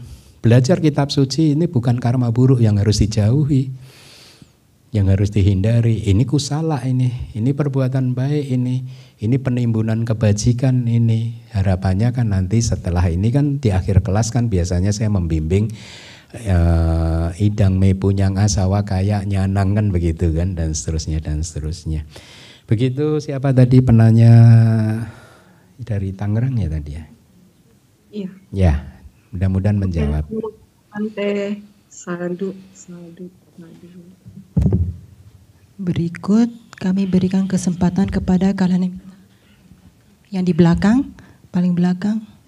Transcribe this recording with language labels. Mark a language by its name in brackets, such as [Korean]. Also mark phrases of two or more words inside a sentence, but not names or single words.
[Indonesian] Belajar kitab suci ini bukan karma buruk yang harus dijauhi, yang harus dihindari. Ini kusala ini perbuatan baik ini penimbunan kebajikan ini. Harapannya kan nanti setelah ini kan di akhir kelas kan biasanya saya membimbing [Pali] idang me punyang asawa kaya nyanang [Indonesian] kan begitu kan, dan seterusnya dan seterusnya. Begitu. Siapa tadi penanya dari Tangerang ya tadi ya? Iya. Ya, mudah-mudahan menjawab. Bante, sadu. Berikut kami berikan kesempatan kepada kalian yang di belakang, paling belakang.